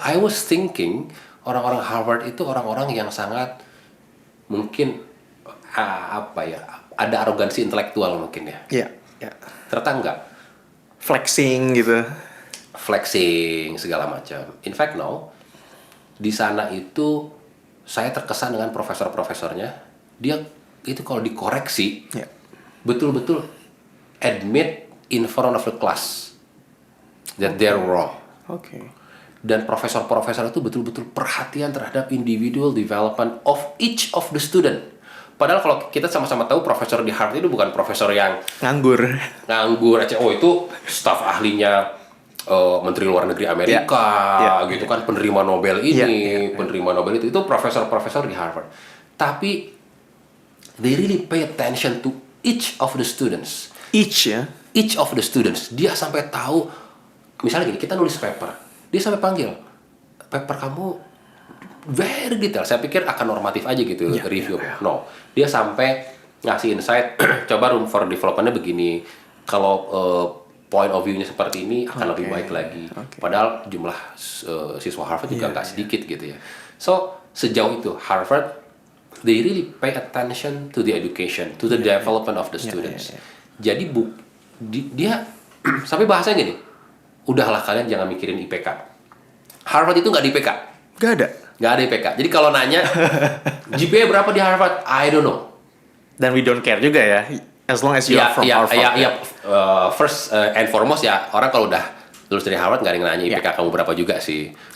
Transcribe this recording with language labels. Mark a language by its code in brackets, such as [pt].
[en] I was thinking [id] orang-orang Harvard itu orang-orang yang sangat mungkin ada arogansi intelektual mungkin ya. Iya, iya. Ternyata enggak. Flexing gitu. Flexing segala macam. [en] In fact no, [id] di sana itu saya terkesan dengan profesor-profesornya. Dia itu kalau dikoreksi Iya. betul-betul [en] admit in front of the class that they're wrong. Oke. [id] Dan profesor-profesor itu betul-betul perhatian terhadap [en] individual development of each of the student. [id] Padahal kalau kita sama-sama tahu profesor di Harvard itu bukan profesor yang Nganggur. nganggur aja. Oh itu staf ahlinya Menteri Luar Negeri Amerika, gitu kan, penerima Nobel ini, penerima Nobel itu profesor-profesor di Harvard. Tapi [en] they really pay attention to each of the students. Each [id] ya. [en] Each of the students. [id] Dia sampai tahu, misalnya gini, kita nulis paper, dia sampai panggil, paper kamu [en] very detail. [id] Saya pikir akan normatif aja gitu, review. No, dia sampai ngasih insight, coba [en] room for development- [id] nya begini. Kalau point of view-nya seperti ini akan lebih baik lagi. Padahal jumlah siswa Harvard juga nggak sedikit gitu ya. [en] So, [id] sejauh itu [en] Harvard, they really pay attention to the education, to the development of the students. [id] Jadi dia sampai bahasanya gini, udahlah kalian jangan mikirin IPK. Harvard itu nggak di IPK. Gak ada. Nggak ada IPK. Jadi kalau nanya GPA berapa di Harvard, [en] I don't know. [id] Dan [en] we don't care [id] juga ya. [en] As long as you are from Harvard. First and foremost [id] ya, orang kalau udah lulus dari Harvard nggak ada yang nanya IPK kamu berapa juga sih.